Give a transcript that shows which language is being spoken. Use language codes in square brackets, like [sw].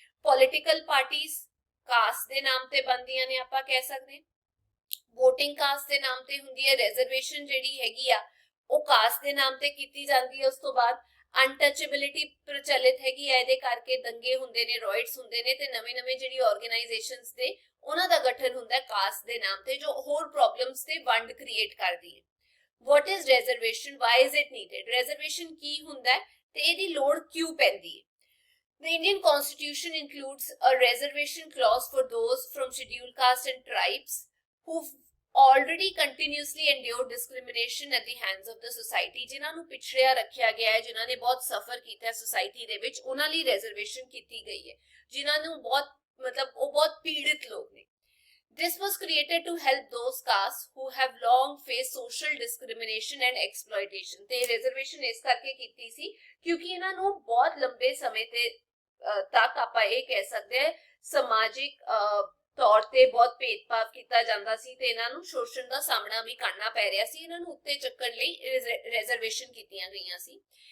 [pa] Political parties caste ਦੇ ਨਾਮ ਤੇ ਬਣਦੀਆਂ ਨੇ ਆਪਾਂ ਕਹਿ ਸਕਦੇ ਹਾਂ, ਵੋਟਿੰਗ ਕਾਸਟ ਦੇ ਨਾਮ ਤੇ ਹੁੰਦੀ ਹੈ, ਰਿਜ਼ਰਵੇਸ਼ਨ ਜਿਹੜੀ ਹੈਗੀ ਆ ਉਹ ਕਾਸਟ ਦੇ ਨਾਮ ਤੇ ਕੀਤੀ ਜਾਂਦੀ ਹੈ। ਉਸ ਤੋਂ ਬਾਅਦ ਅਨਟਚੇਬਿਲਿਟੀ ਪ੍ਰਚਲਿਤ ਹੈਗੀ ਹੈ, ਇਹਦੇ ਕਰਕੇ ਦੰਗੇ ਹੁੰਦੇ ਨੇ, ਰॉयट्स ਹੁੰਦੇ ਨੇ ਤੇ ਨਵੇਂ-ਨਵੇਂ ਜਿਹੜੀ ਆਰਗੇਨਾਈਜੇਸ਼ਨਸ ਦੇ ਉਹਨਾਂ ਦਾ ਗਠਨ ਹੁੰਦਾ ਹੈ ਕਾਸਟ ਦੇ ਨਾਮ ਤੇ, ਜੋ ਹੋਰ ਪ੍ਰੋਬਲਮਸ ਤੇ ਵੰਡ ਕ੍ਰੀਏਟ ਕਰਦੀ ਹੈ। [en] What is reservation? Why is it needed? [pa] Reservation ਕੀ ਹੁੰਦਾ ਹੈ ਤੇ ਇਹਦੀ ਲੋੜ ਕਿਉਂ ਪੈਂਦੀ ਹੈ? [en] The Indian Constitution includes a reservation clause for those from scheduled caste and tribes who've already continuously endured discrimination at the hands of the society. [pa] ਜਿਨ੍ਹਾਂ ਨੂੰ ਪਿਛੜਿਆ ਰੱਖਿਆ ਗਿਆ ਹੈ, ਜਿਨ੍ਹਾਂ ਨੇ ਬਹੁਤ ਸਫਰ ਕੀਤਾ ਹੈ ਸੋਸਾਇਟੀ ਦੇ ਵਿੱਚ, ਉਹਨਾਂ ਲਈ reservation ਕੀਤੀ ਗਈ ਹੈ, ਜਿਨ੍ਹਾਂ ਨੂੰ ਬਹੁਤ ਮਤਲਬ ਉਹ ਬਹੁਤ ਪੀੜਿਤ ਲੋਕ ਨੇ। [en] This was created to help those castes who have long faced social discrimination and exploitation. [pa] ਤੇ reservation ਇਸ ਕਰਕੇ ਕੀਤੀ ਸੀ ਕਿਉਂਕਿ ਇਹਨਾਂ ਨੂੰ ਬਹੁਤ ਲੰਬੇ ਸਮੇਂ ਤੇ ਤੱਕ ਆਪਾਂ ਇਹ ਕਹਿ ਸਕਦੇ ਹਾਂ ਸਮਾਜਿਕ ਤੌਰ ਤੇ ਬਹੁਤ ਭੇਦਭਾਵ ਕੀਤਾ ਜਾਂਦਾ ਸੀ ਤੇ ਇਹਨਾਂ ਨੂੰ ਸ਼ੋਸ਼ਣ ਦਾ ਸਾਹਮਣਾ ਵੀ ਕਰਨਾ ਪੈ ਰਿਹਾ ਸੀ। ਇਹਨਾਂ ਨੂੰ ਉੱਤੇ ਚੱਕਣ ਲਈ ਰਿਜ਼ਰਵੇਸ਼ਨ ਕੀਤੀਆਂ ਗਈਆਂ ਸੀ।